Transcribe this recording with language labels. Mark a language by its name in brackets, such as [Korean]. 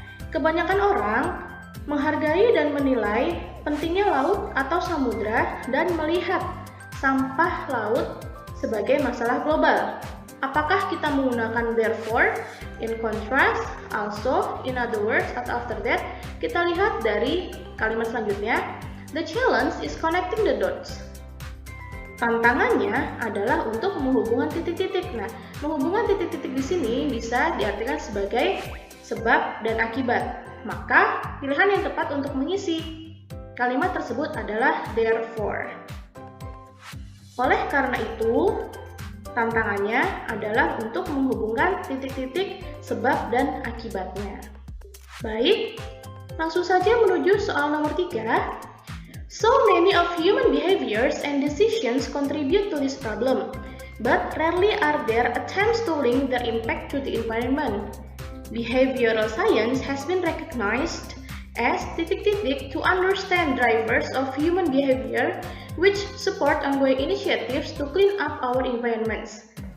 [Indonesian] Kebanyakan orang menghargai dan menilai pentingnya laut atau samudra dan melihat sampah laut sebagai masalah global. Apakah kita menggunakan therefore, in contrast, also, in other words, atau after that? Kita lihat dari kalimat selanjutnya. [English] The challenge is connecting the dots. [Indonesian] Tantangannya adalah untuk menghubungkan titik-titik. Nah, menghubungkan titik-titik di sini bisa diartikan sebagai sebab dan akibat. Maka, pilihan yang tepat untuk mengisi kalimat tersebut adalah therefore. Oleh karena itu, tantangannya adalah untuk menghubungkan titik-titik sebab dan akibatnya. Baik, langsung saja menuju soal nomor 3. [English] So many of human behaviors and decisions contribute to this problem, but rarely are there attempts to link their impact to the environment. Behavioral science has been recognized as titik-titik to understand drivers of human behavior which support ongoing initiatives to clean up our environments.